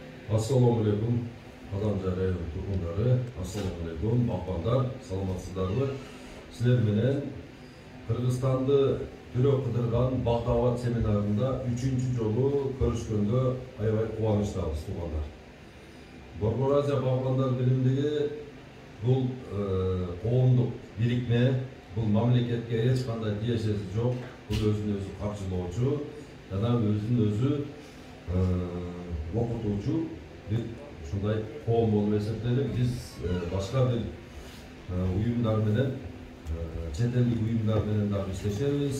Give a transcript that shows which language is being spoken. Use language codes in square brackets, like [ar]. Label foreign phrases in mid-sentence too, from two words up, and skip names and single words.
[ar] السلام عليكم, [ky] Казанжары тургундары, [ar] السلام عليكم, [ky] bakbanдар, саламатсыздарбы? Силер менен Кыргызстанды түрө кыдырган бактабат семинарында 3-чү жолу көрүшкөнгө аябай кубанычтабыз туугандар. Борбор Азия Багбандар биримдиги бул коомдук бирикме, бул мамлекетке эч кандай тиешеси жок, бул өзүн өзү каржылоочу жана өзүн өзү окутуучу бир ушундай коом болуп эсептелип, биз башка бир уюмдар менен, чет элдик уюмдар менен дагы иштешебиз.